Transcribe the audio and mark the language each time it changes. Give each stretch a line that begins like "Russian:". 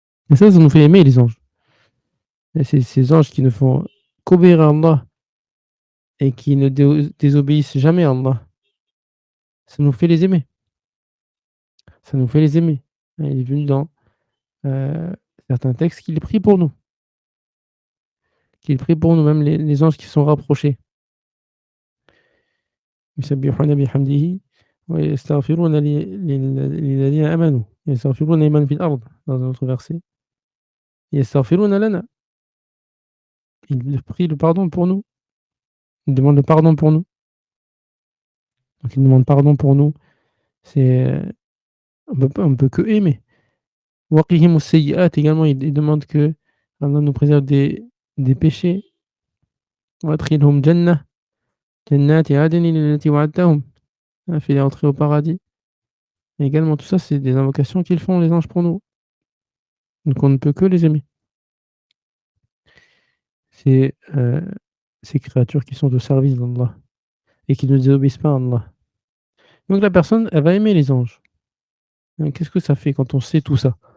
French: Et ça nous fait aimer les anges. Et ces anges qui ne font qu'obéir à Allah et qui ne désobéissent jamais à Allah, ça nous fait les aimer. Ça nous fait les aimer. Il est venu dans certains textes qu'il prie pour nous. Qu'il prie pour nous, même les anges qui sont rapprochés.
Arabic: يسبحون بحمده ويستغفرون للذين آمنوا يستغفرون لمن في الأرض,
French: dans un autre verset.
Arabic: يستغفرون لنا.
French: Il prie le pardon pour nous. Il demande le pardon pour nous. Donc il demande pardon pour nous. C'est, on peut que aimer.
Arabic: وقهم السيئات
French: également, il demande que Allah nous préserve des péchés.
Arabic: وأدخلهم جنات عدن التي وعدتهم,
French: fais-les entrer au paradis Et également tout ça, c'est des invocations qu'ils font les anges pour nous. Donc on ne peut que les aimer. C'est, ces créatures qui sont au service d'Allah et qui ne désobéissent pas à Allah. Donc la personne, elle va aimer les anges. Qu'est-ce que ça fait quand on sait tout ça?